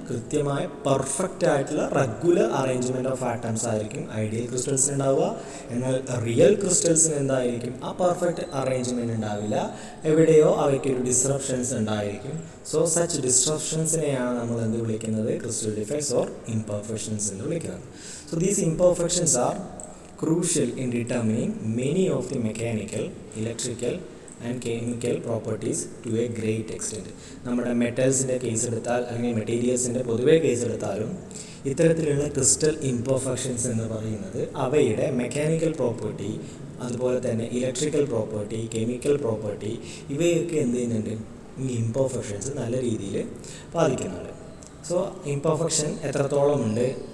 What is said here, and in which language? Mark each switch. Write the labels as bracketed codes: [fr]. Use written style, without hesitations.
[ml] കൃത്യമായ പെർഫെക്റ്റ് ആയിട്ടുള്ള regular arrangement of atoms ആയിരിക്കും ഐഡിയൽ ക്രിസ്റ്റൽസിന് ഉണ്ടാവുക. എന്നാൽ റിയൽ ക്രിസ്റ്റൽസിന് എന്തായിരിക്കും? ആ പെർഫെക്റ്റ് അറേഞ്ച്മെൻറ്റ് ഉണ്ടാവില്ല. എവിടെയോ അവയ്ക്കൊരു ഡിസ്റപ്ഷൻസ് ഉണ്ടായിരിക്കും. സോ സച്ച് ഡിസ്റപ്ഷൻസിനെയാണ് നമ്മൾ എന്ത് വിളിക്കുന്നത്? ക്രിസ്റ്റൽ ഡിഫക്ട്സ് ഓർ ഇംപെർഫെക്ഷൻസ് എന്ന് വിളിക്കുന്നത്. [en] So these imperfections are crucial in determining many of the mechanical, electrical and chemical properties to a great extent. [ml] നമ്മുടെ മെറ്റൽസിൻ്റെ കേസ് എടുത്താൽ അല്ലെങ്കിൽ മെറ്റീരിയൽസിൻ്റെ പൊതുവേ കേസ് എടുത്താലും ഇത്തരത്തിലുള്ള ക്രിസ്റ്റൽ ഇംപെർഫെക്ഷൻസ് എന്ന് പറയുന്നത് അവയുടെ മെക്കാനിക്കൽ പ്രോപ്പർട്ടി, അതുപോലെ തന്നെ ഇലക്ട്രിക്കൽ പ്രോപ്പർട്ടി, കെമിക്കൽ പ്രോപ്പർട്ടി, ഇവയൊക്കെ എന്ത് ചെയ്യുന്നുണ്ട്? ഈ ഇംപെർഫെക്ഷൻസ് നല്ല രീതിയിൽ ബാധിക്കുന്നുണ്ട്. സോ ഇംപെർഫെക്ഷൻ എത്രത്തോളം ഉണ്ട്?